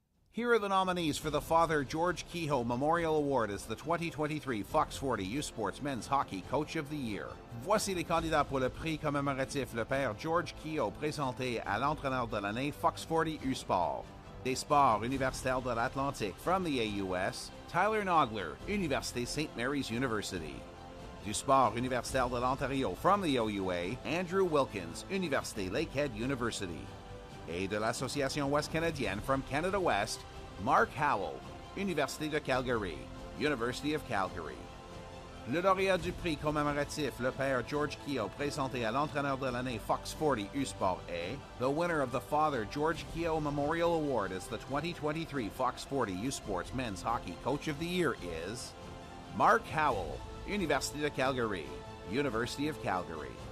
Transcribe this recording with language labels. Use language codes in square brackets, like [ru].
[en] Here are the nominees for the Father George Kehoe Memorial Award as the 2023 Fox 40 U Sports Men's Hockey Coach of the Year. [fr] Voici les candidats pour le prix commémoratif le Père George Kehoe présenté à l'entraîneur de l'année Fox 40 U Sport. Des sports universitaires de l'Atlantique [en] from the AUS, [fr] Tyler Nogler, Université St. Mary's University. Du sport universitaire de l'Ontario [en] from the OUA, [fr] Andrew Wilkins, Université Lakehead University. Et de l'Association West Canadienne [en] from Canada West, [fr] Mark Howell, Université de Calgary, University of Calgary. Le lauréat du prix commémoratif, le père George Keogh, présenté à l'entraîneur de l'année Fox 40 U-Sport A. [en] The winner of the Father George Keogh Memorial Award as the 2023 Fox 40 U-Sports Men's Hockey Coach of the Year is Mark Howell, Université de Calgary, University of Calgary.